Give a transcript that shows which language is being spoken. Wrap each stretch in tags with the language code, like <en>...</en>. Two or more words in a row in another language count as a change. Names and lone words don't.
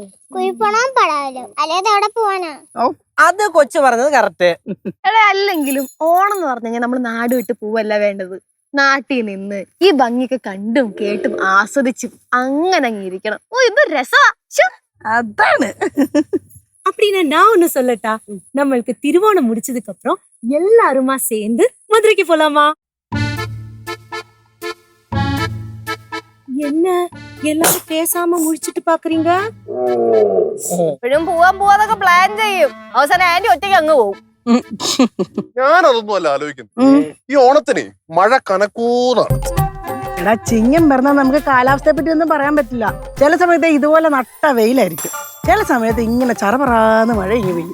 <ml>കുഴിപ്പണം പടാവല്ലോ, അല്ലാതെ അവിടെ പോവാനാ? അത് കൊച്ചു പറഞ്ഞത് കറക്റ്റ്. അല്ലെങ്കിലും ഓണം എന്ന് പറഞ്ഞു കഴിഞ്ഞാൽ നമ്മൾ നാട് വിട്ട് പോവല്ല വേണ്ടത്. നാട്ടിൽ നിന്ന് ഈ ഭംഗിയൊക്കെ കണ്ടും കേട്ടും ആസ്വദിച്ചും അങ്ങനെ അങ്ങിരിക്കണം. ഇത് രസമാ. അതാണ്.</ml> <ta>அப்படின்னா நான் ஒண்ணு சொல்லட்டா, நம்மளுக்கு திருவோணம் முடிச்சதுக்கு அப்புறம் எல்லாருமா சேர்ந்து மதுரைக்கு போலாமா? என்ன எல்லாரும் பேசாம முடிச்சிட்டு பாக்குறீங்க?</ta> <ml>എപ്പോഴും പോവാതൊക്കെ പ്ലാൻ ചെയ്യും. അവസാനം ആന്റി ഒറ്റയ്ക്ക് അങ്ങ് പോവും. ഞാനതൊന്നും അല്ല ആലോചിക്കുന്നു. ഈ ഓണത്തിന് മഴ കനക്കൂന്നാണ്. എടാ, ചിങ്ങം പറഞ്ഞാൽ നമുക്ക് കാലാവസ്ഥയെ പറ്റി ഒന്നും പറയാൻ പറ്റില്ല. ചില സമയത്ത് ഇതുപോലെ നട്ട വെയിലായിരിക്കും, ചില സമയത്ത് ഇങ്ങനെ ചറപറാന്ന് മഴ ഇങ്ങനെ പെയ്യും.</ml>